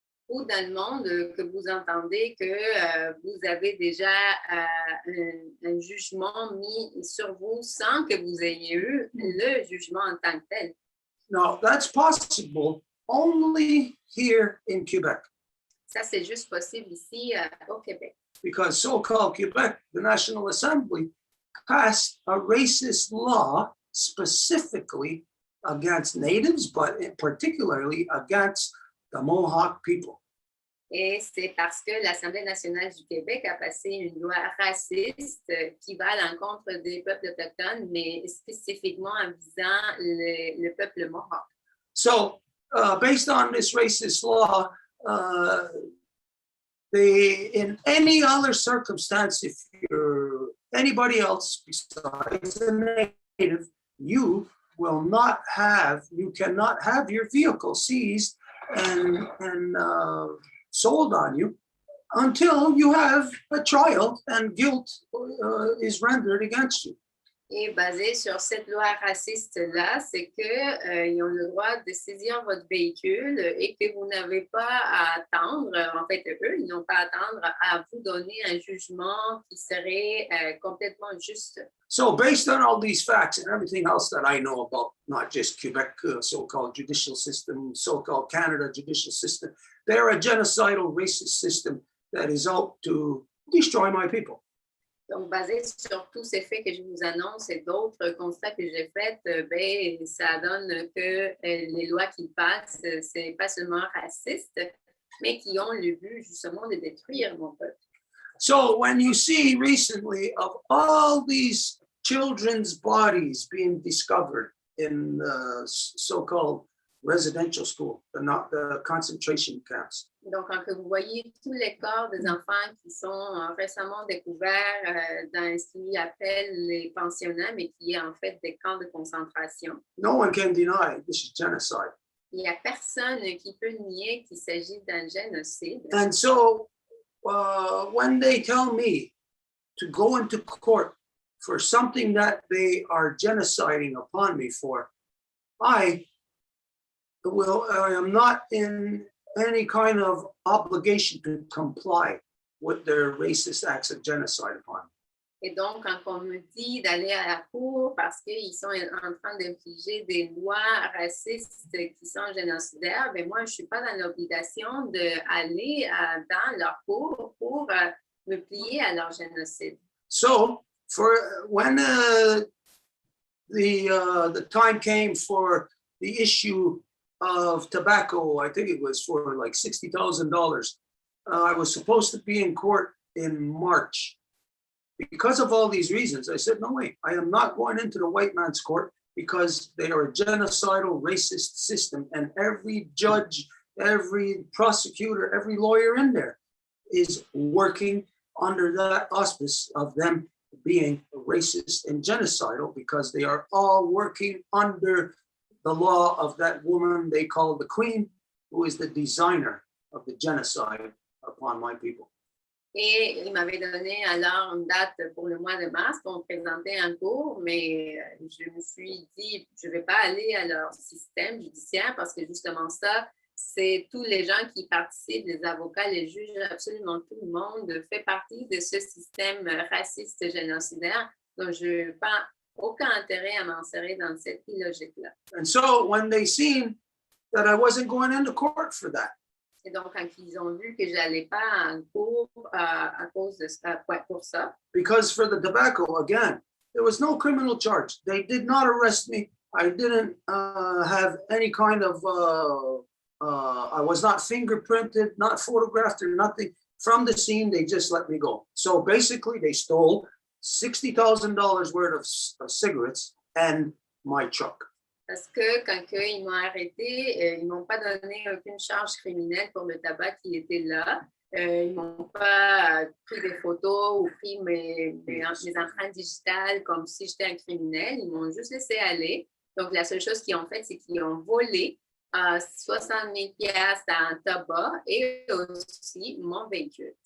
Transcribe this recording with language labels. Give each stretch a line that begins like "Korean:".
French: Ou dans le monde que vous entendez que vous avez déjà un jugement mis sur vous sans que vous ayez eu le jugement en tant que tel.
English: Now, that's possible only here in Quebec.
French: Ça, c'est juste possible ici au Québec.
English: Because so-called Quebec, the National Assembly, passed a racist law specifically against natives, but particularly against the Mohawk people.
French: Et c'est parce que l'Assemblée nationale du Québec a passé une loi raciste qui va à l'encontre des peuples autochtones, mais spécifiquement en visant le peuple Mohawk.
English: So, based on this racist law, in any other circumstance, if you're anybody else besides a native, you you cannot have your vehicle seized and sold on you until you have a trial and guilt is rendered against you.
French: Et basé sur cette loi raciste-là, c'est qu'ils ont le droit de saisir votre véhicule et que vous n'avez pas à attendre, en fait, eux, ils n'ont pas à attendre à vous donner un jugement qui serait complètement juste.
English: So based on all these facts and everything else that I know about, not just Quebec so-called judicial system, so-called Canada judicial system, they're a genocidal racist system that is out to destroy my people.
French: Donc, basé sur tous ces faits que je vous annonce et d'autres constats que j'ai faits, ben, ça donne que les lois qui passent, c'est pas seulement raciste, mais qui ont le but justement de détruire mon peuple.
English: So when you see recently of all these children's bodies being discovered in the so-called residential school, not the concentration camps.
French: Donc, quand vous voyez tous les corps des enfants qui sont récemment découverts dans ce qu'ils appellent les pensionnats, mais qui est en fait des camps de concentration,
English: No one can deny this is genocide.
French: il n'y a personne qui peut nier qu'il s'agit d'un génocide.
English: And so when they tell me to go into court for something that they are genociding upon me for, I am not in any kind of obligation to comply with their racist acts of genocide upon me.
French: Et donc, quand on me dit d'aller à la cour parce qu'ils sont en train d'infliger des lois racistes qui sont génocidaires, ben moi, je ne suis pas dans l'obligation d'aller dans leur cour pour me plier à leur génocide.
English: So, when the time came for the issue of tobacco, I think it was for like $60,000. I was supposed to be in court in March. Because of all these reasons, I said, no way, I am not going into the white man's court because they are a genocidal racist system. And every judge, every prosecutor, every lawyer in there is working under that auspice of them being racist and genocidal because they are all working under the law of that woman they call the Queen, who is the designer of the genocide upon my people.
French: Et il m'avait donné alors une date pour le mois de mars pour me présenter en cours, mais je me suis dit, je ne vais pas aller à leur système judiciaire parce que justement ça, c'est tous les gens qui participent, les avocats, les juges, absolument tout le monde fait partie de ce système raciste génocidaire. Donc, je n'ai pas aucun intérêt à m'insérer dans cette logique-là.
English: And so when they seen that I wasn't going into court for that,
French: Et donc, quand ils ont vu que je n'allais pas en cours à cause de ça, pour ça,
English: because for the tobacco, again, there was no criminal charge. They did not arrest me. I didn't have any kind of, I was not fingerprinted, not photographed or nothing. From the scene, they just let me go. So basically, they stole $60,000 worth of cigarettes and my truck.
French: parce que quand ils m'ont arrêté, ils ne m'ont pas donné aucune charge criminelle pour le tabac qui était là. Ils ne m'ont pas pris des photos ou pris mes empreintes digitales comme si j'étais un criminel. Ils m'ont juste laissé aller. Donc, la seule chose qu'ils ont fait, c'est qu'ils ont volé 60 000 piastres en tabac et aussi mon véhicule.